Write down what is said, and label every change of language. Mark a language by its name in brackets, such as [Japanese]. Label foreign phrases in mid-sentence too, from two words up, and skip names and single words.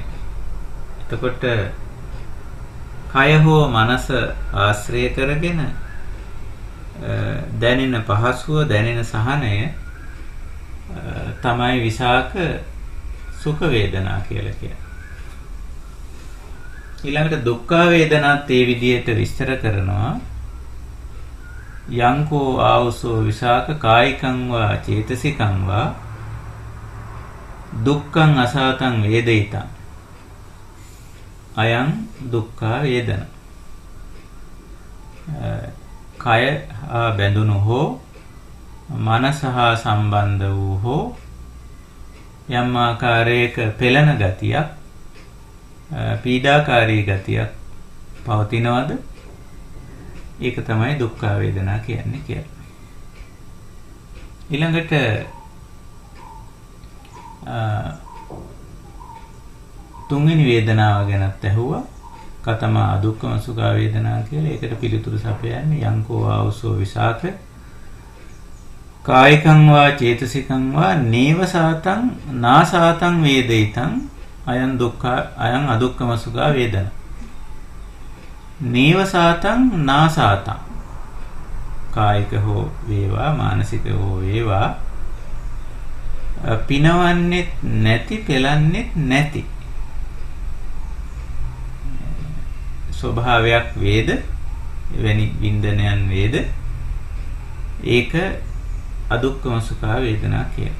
[Sinhala] එතකොට කය හෝ මනස ආශ්‍රය කරගෙන දැනෙන පහසුව, දැනෙන සහනය තමයි විසාක සුඛ වේදනා කියලා කියන්නේ. ඊළඟට දුක්ඛ වේදනාත් ඒ විදිහට විස්තර කරනවා. [Pali] යංකෝ ආවසෝ විසාක කායිකං වා චේතසිකං වා දුක්ඛං අසාතං වේදිතං අයං දුක්ඛ වේදන. [Sinhala] කය හා බැඳුණු හෝ මනස හා සම්බන්ධ වූ හෝ යම් ආකාරයක පෙළෙන ගතියක්, පීඩාකාරී ගතියක් පවතිනවද? ඒක තමයි දුක්ඛ වේදනා කියන්නේ කියලා. ඊළඟට තුන්වෙනි වේදනාව ගැනත් ඇහුවා. [Pali] කතමා අදුක්ඛම සුඛ වේදනා [Sinhala] කියලා. ඒකට පිළිතුරු සපයන්නේ [Pali] යංකෝ ආවසෝ විසාක කායිකං වා චේතසිකං වා නේව සාතං නාසාතං වේදිතං අයං දුක්ඛ අයං අදුක්ඛම සුඛ වේදනා. නේව සාතං නාසාතං [Sinhala] කායික හෝ වේවා මානසික හෝ වේවා පිනවන්නෙත් නැති, පෙලන්නෙත් නැති ස්වභාවයක් වේද, එවැනි වින්දනයන් වේද, ඒක අදුක්ඛම සුඛ වේදනා කියලා.